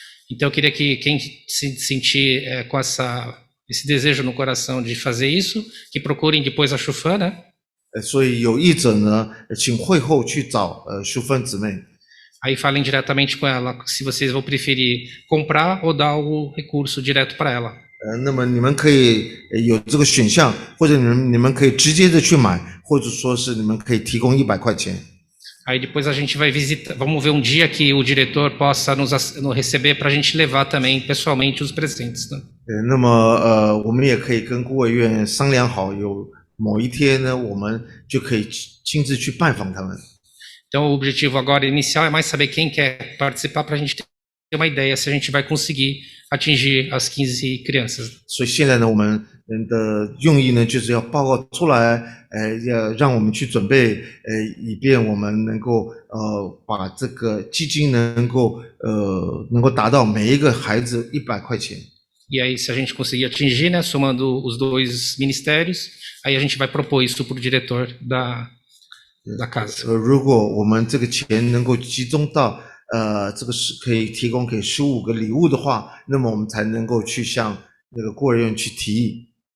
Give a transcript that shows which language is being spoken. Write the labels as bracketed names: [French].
[Portuguese] Então eu queria que quem se sentir com esse desejo no coração de fazer isso, que procurem depois a Chufan, né? [Chinese] 所以有意者呢，请会后去找淑芬姊妹。 [Portuguese] Aí falem diretamente com ela se vocês vão preferir comprar ou dar o recurso direto para ela. [Chinese] 那么你们可以有这个选项，或者你们可以直接的去买，或者说是你们可以提供100块钱。 [Portuguese] Aí depois a gente vai visitar, vamos ver um dia que o diretor possa nos receber para a gente levar também pessoalmente os presentes, né? [Chinese] 那么我们也可以跟孤儿院商量好，有某一天呢，我们就可以亲自去拜访他们。 [Portuguese] Então o objetivo agora inicial é mais saber quem quer participar para a gente ter uma ideia se a gente vai conseguir atingir as 15 crianças. [Chinese] 所以现在呢，我们的用意呢，就是要报告出来，要让我们去准备，以便我们能够把这个基金能够达到每一个孩子100块钱。 [Portuguese] E aí, se a gente conseguir atingir, né, somando os dois ministérios, aí a gente vai propor isso para o diretor da casa. [Chinese] 如果我们这个钱能够集中到这个是可以提供给15个礼物的话，那么我们才能够去向那个孤儿院去提议。